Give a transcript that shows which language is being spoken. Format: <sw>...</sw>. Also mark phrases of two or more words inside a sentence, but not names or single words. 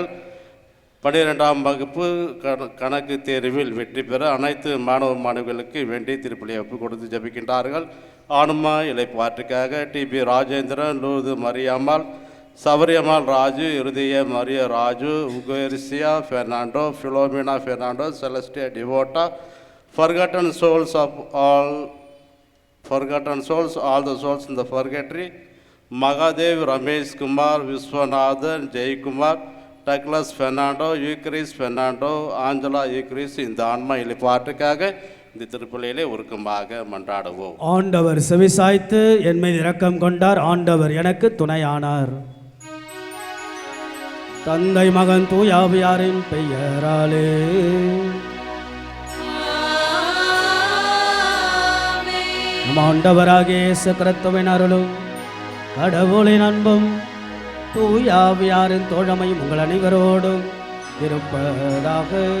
<ta>12ஆம் வகுப்பு கணக்கு தேர்வில் வெற்றி பெற அனைத்து மாணவ மாணவிகளுக்கு வேண்டி திருப்பலியை ஒப்பு கொடுத்து ஜெபிக்கின்றார்கள். ஆனுமா இலைப்பாற்றுக்காக டிபி ராஜேந்திரன், லூது மரியாமால், சபரியம்மாள் ராஜு, இருதய மரிய ராஜு, உகேரிசியா பெர்னாண்டோ, ஃபிலோமினா பெர்னாண்டோ, செலஸ்டியா டிவோட்டா,</ta> <en>forgotten souls all the souls in the purgatory,</en> <ta>Magadev, Ramesh Kumar, Viswanathan, Jay Kumar, Douglas Fernando, Eucharis Fernando, Angela Eucharis இந்த ஆன்மா இலைப்பாற்றுக்காக இந்த திருப்பலியிலே உருக்கமாக மன்றாடுவோம். ஆண்டவர் செவிசாய்த்து என் மீது இரக்கம் கொண்டார். ஆண்டவர் எனக்கு துணையானார். தந்தை, மகன், தூய ஆவியாரின் பெயராலே. நம் ஆண்டவராகிய இயேசு கிறிஸ்துவின் அருளும் கடவுளின் அன்பும் தூய ஆவியாரின் தோழமையும் உங்கள் அனைவரோடும் இருப்பதாக.</ta>